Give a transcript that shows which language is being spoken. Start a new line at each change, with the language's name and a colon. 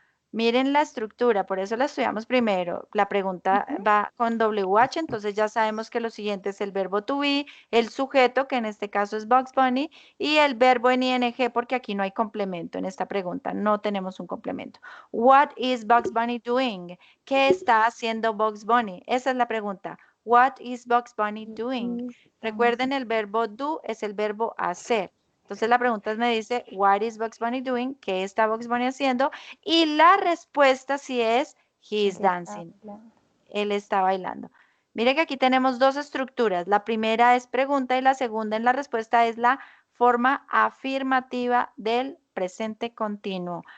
Spanish: Miren la estructura, por eso la estudiamos primero. La pregunta va con WH, entonces ya sabemos que lo siguiente es el verbo to be, el sujeto, que en este caso es Bugs Bunny, y el verbo en ing, porque aquí no hay complemento en esta pregunta, no tenemos un complemento.
English: What is Bugs Bunny doing?
Spanish: ¿Qué está haciendo Bugs Bunny? Esa es la pregunta.
English: What is Bugs Bunny doing?
Spanish: Recuerden, el verbo do es el verbo hacer. Entonces la pregunta me dice,
English: what is Bugs Bunny doing?
Spanish: ¿Qué está Bugs Bunny haciendo? Y la respuesta sí es,
English: he's dancing.
Spanish: Él está bailando. Mire que aquí tenemos dos estructuras. La primera es pregunta y la segunda en la respuesta es la forma afirmativa del presente continuo.